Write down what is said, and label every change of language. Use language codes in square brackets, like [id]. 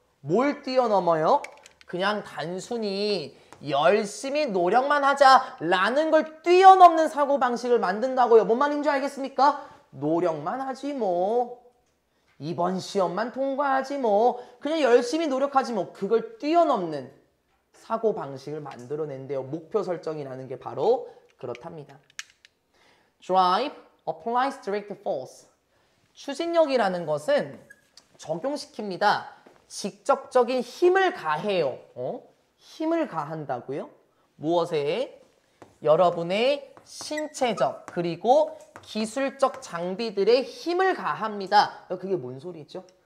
[ko] 뭘 뛰어넘어요? 그냥 단순히 열심히 노력만 하자라는 걸 뛰어넘는 사고방식을 만든다고요. 뭔 말인지 알겠습니까? 노력만 하지 뭐. 이번 시험만 통과하지 뭐. 그냥 열심히 노력하지 뭐. 그걸 뛰어넘는 사고방식을 만들어낸대요. 목표 설정이라는 게 바로 그렇답니다. [en] Drive applies direct force. [ko] 추진력이라는 것은 적용시킵니다. 직접적인 힘을 가해요. 힘을 가한다고요? 무엇에? 여러분의 신체적 그리고 기술적 장비들의 힘을 가합니다. 그게 뭔 소리죠?